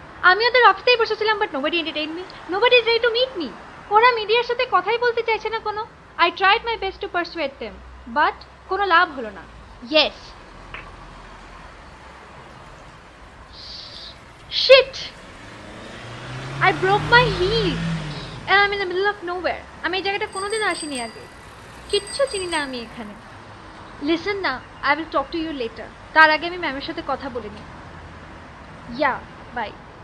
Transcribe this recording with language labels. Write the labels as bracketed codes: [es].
[bn] আমি ওদের অফিসেই বসেছিলাম, [en] But nobody entertain me, nobody is ready to meet me. [bn] ওরা মিডিয়ার সাথে কথাই বলতে চাইছে না কোনো। [en] I tried my best to persuade them, [bn] but কোনো লাভ হলো না। [en] Yes, shit, I broke my heel and I'm in the middle of nowhere. [bn] আমি এই জায়গাটা কোনোদিন আসিনি আগে, কিচ্ছু চিনি না আমি এখানে। [en] Listen না, I will talk to you later. [bn] তার আগে আমি ম্যামের সাথে কথা বলে নিই। [en] Yeah, bye.